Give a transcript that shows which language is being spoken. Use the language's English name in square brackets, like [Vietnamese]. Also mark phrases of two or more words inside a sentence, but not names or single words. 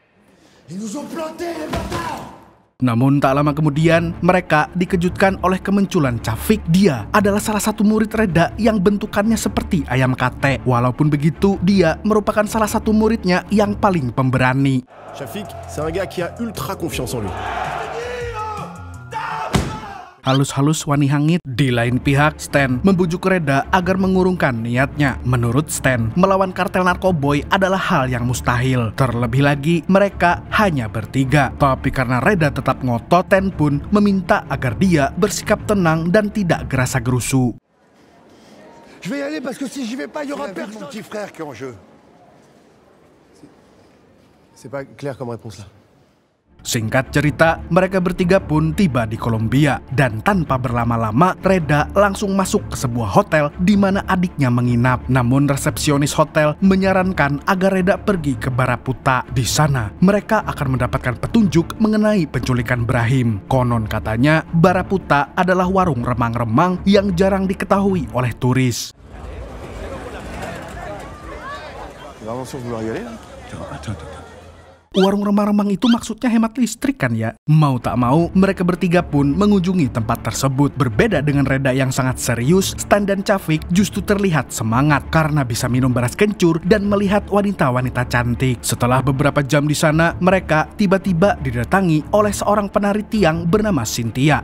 [Indonesian] Namun tak lama kemudian, mereka dikejutkan oleh kemunculan Chavik. Dia adalah salah satu murid Reda yang bentukannya seperti ayam kate. Walaupun begitu, dia merupakan salah satu muridnya yang paling pemberani. Chavik, [French] c'est un gars qui a ultra confiance en lui. [Javanese] Halus-halus wani hangit. [Indonesian] Di lain pihak, Stan membujuk Reda agar mengurungkan niatnya. Menurut Stan, melawan kartel narkoboy adalah hal yang mustahil. Terlebih lagi, mereka hanya bertiga. Tapi karena Reda tetap ngotot, Stan pun meminta agar dia bersikap tenang dan tidak gerasa-gerusu. [French] Je vais y aller parce que si j'y vais pas, il y aura personne. Mon petit frère qui est en jeu. C'est pas clair comme réponse là. [Indonesian] Singkat cerita, mereka bertiga pun tiba di Kolombia dan tanpa berlama-lama, Reda langsung masuk ke sebuah hotel di mana adiknya menginap. Namun resepsionis hotel menyarankan agar Reda pergi ke Baraputa. Di sana, mereka akan mendapatkan petunjuk mengenai penculikan Brahim. Konon katanya, Baraputa adalah warung remang-remang yang jarang diketahui oleh turis. [French] Vraiment sûr que vous vouloir y aller là? Attends. [Indonesian] Warung remang-remang itu maksudnya hemat listrik kan ya? Mau tak mau, mereka bertiga pun mengunjungi tempat tersebut. Berbeda dengan Reda yang sangat serius, Stan dan Chavik justru terlihat semangat karena bisa minum beras kencur dan melihat wanita-wanita cantik. Setelah beberapa jam di sana, mereka tiba-tiba didatangi oleh seorang penari tiang bernama Cynthia.